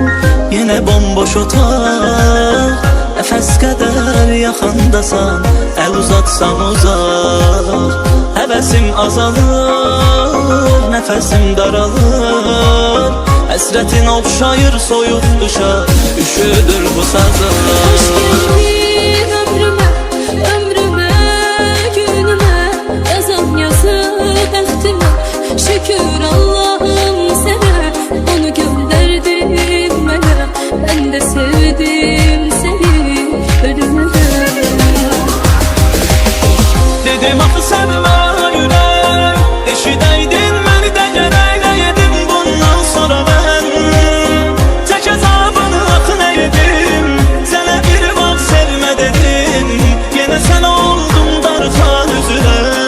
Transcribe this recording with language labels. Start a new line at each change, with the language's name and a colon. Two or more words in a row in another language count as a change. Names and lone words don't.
Azerbaijani: yenə bomboş otaq, nəfəs qədər yaxındasan, əl uzatsam uzaq. Həvəsim azalır, nəfəsim daralır, həsrətin oxşayır soyuq qışa, üşüdür bu sazlar.
Turkish: Hoş geldin ömrüme, ömrüme, günüme, yazan yazı bəxtimə. Şükür Allah'ım sana, onu gönderdin bana. Ben de sevdim seni ölüme.
Azerbaijani: Dedim axı sevmə ürək, eşidəydin məni də gərək nəyədim bundan sonra mən. Tək əzabını axı nəyədim, sənə bir vaxt sevmə dedim, yenə sən oldun darxan üzünə.